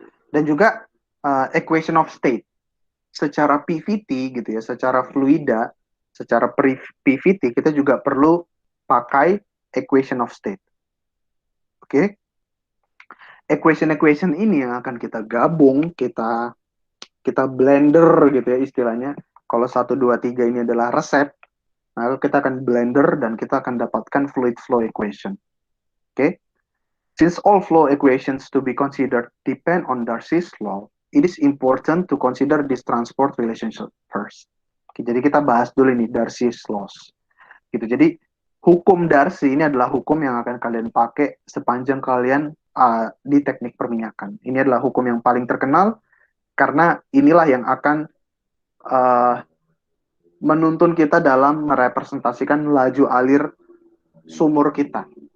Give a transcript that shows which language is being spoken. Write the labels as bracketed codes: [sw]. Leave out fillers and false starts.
[id] Dan juga equation of state. Secara PVT gitu ya, secara fluida, secara PVT kita juga perlu pakai equation of state. Oke. Equation ini yang akan kita gabung, kita blender gitu ya istilahnya. Kalau 1 2 3 ini adalah resep, lalu kita akan blender dan kita akan dapatkan fluid flow equation. Oke. [en] Since all flow equations to be considered depend on Darcy's law, it is important to consider this transport relationship first. [id] Oke, jadi kita bahas dulu nih Darcy's laws. Gitu. Jadi hukum Darcy ini adalah hukum yang akan kalian pakai sepanjang kalian di teknik perminyakan. Ini adalah hukum yang paling terkenal karena inilah yang akan menuntun kita dalam merepresentasikan laju alir sumur kita.